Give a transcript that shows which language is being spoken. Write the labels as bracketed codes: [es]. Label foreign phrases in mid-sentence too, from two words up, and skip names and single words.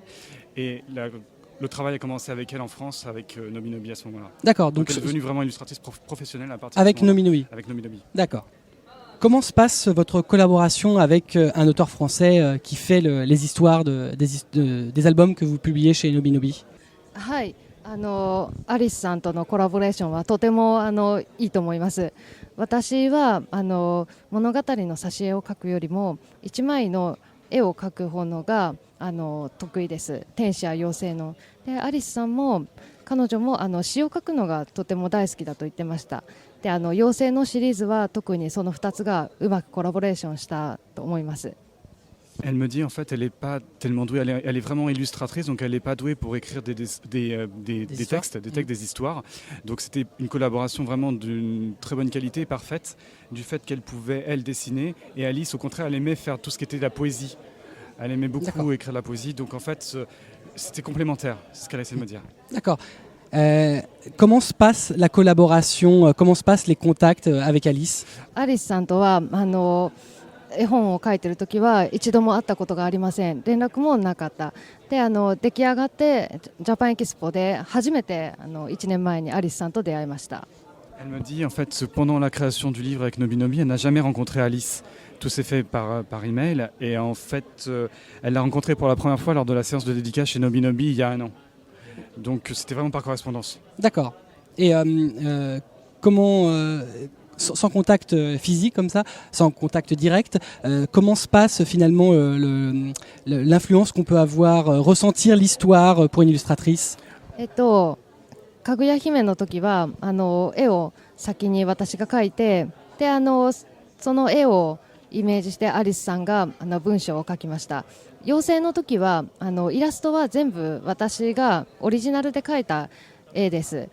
[fr] Et le travail a commencé avec elle en France, avec Nobinobi à ce moment-là. D'accord. Donc elle est devenue vraiment illustratrice professionnelle à partir avec Nobinobi. Avec Nobinobi. D'accord. Comment se passe votre collaboration avec un auteur français qui fait les histoires des albums que vous publiez chez Nobinobi? [ja] はい、アリスさんとのコラボレーションはとてもいいと思います。私は物語の挿絵を描くよりも一枚の絵を描く方のが得意です。天使や妖精の。でアリスさんも彼女も詩を描くのがとても大好きだと言ってました。で妖精のシリーズは特にその2つがうまくコラボレーションしたと思います。 [fr] Elle me dit en fait elle n'est pas tellement douée, elle est vraiment illustratrice donc elle n'est pas douée pour écrire des textes, des histoires. Donc c'était une collaboration vraiment d'une très bonne qualité, parfaite, du fait qu'elle pouvait elle dessiner et Alice au contraire elle aimait faire tout ce qui était de la poésie. Elle aimait beaucoup écrire de la poésie donc en fait c'était complémentaire, c'est ce qu'elle a essayé de me dire. D'accord. Comment se passe la collaboration, comment se passent les contacts avec Alice? [ja] Alice さんとは絵本を描いている時は一度も会ったことがありません。連絡もなかった。で出来上がってジャパンエキスポで初めて1年前にアリスさんと出会いました。 [fr] Elle me dit en fait pendant la création du livre avec Nobinobi, elle n'a jamais rencontré Alice. Tout s'est fait par email et en fait elle l'a rencontré pour la première fois lors de la séance de dédicace chez Nobinobi il y a 1 an. Donc c'était vraiment par correspondance. D'accord. Et comment sans contact physique comme ça, sans contact direct, comment se passe finalement l'influence qu'on peut avoir, ressentir l'histoire pour une illustratrice? [ja] かぐや姫の時は絵を先に私が描いてでその絵をイメージしてアリスさんが文章を書きました。妖精の時はイラストは全部私がオリジナルで描いた絵です。